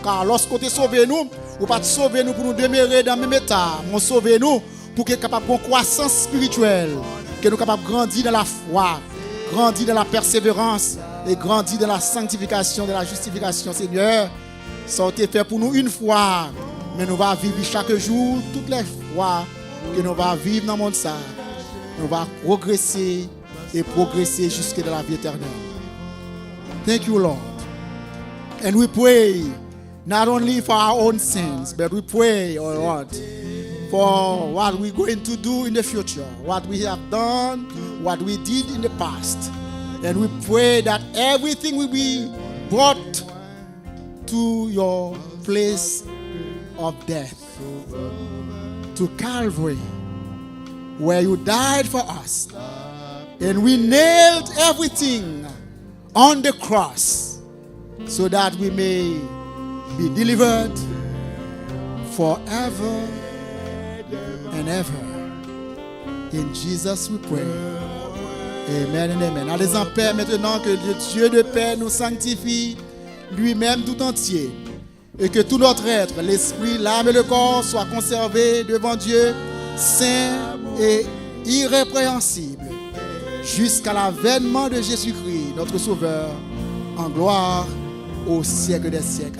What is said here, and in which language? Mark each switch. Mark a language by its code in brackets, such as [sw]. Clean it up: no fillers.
[fr] Car lorsqu'on te sauve nous, ou pas te sauver nous pour nous demeurer dans le même état, mais sauver nous pour que nous soyons capables de croissance spirituelle, que nous soyons capables de grandir dans la foi, grandir dans la persévérance et grandir dans la sanctification, dans la justification, Seigneur. Ça a été fait pour nous une fois, mais nous allons vivre chaque jour, toutes les fois que nous allons vivre dans le monde ça. Nous allons progresser et progresser jusque dans la vie éternelle. [en] Thank you, Lord. And we pray not only for our own sins, but we pray, oh Lord, for what we're going to do in the future, what we have done, what we did in the past. And we pray that everything will be brought to your place of death, to Calvary, where you died for us. And we nailed everything on the cross so that we may be delivered forever and ever. In Jesus we pray. Amen and amen. [fr] Allez en paix maintenant, que le Dieu de paix nous sanctifie lui-même tout entier et que tout notre être, l'esprit, l'âme et le corps soient conservés devant Dieu saints et irrépréhensibles jusqu'à l'avènement de Jésus-Christ, notre Sauveur, en gloire au siècle des siècles.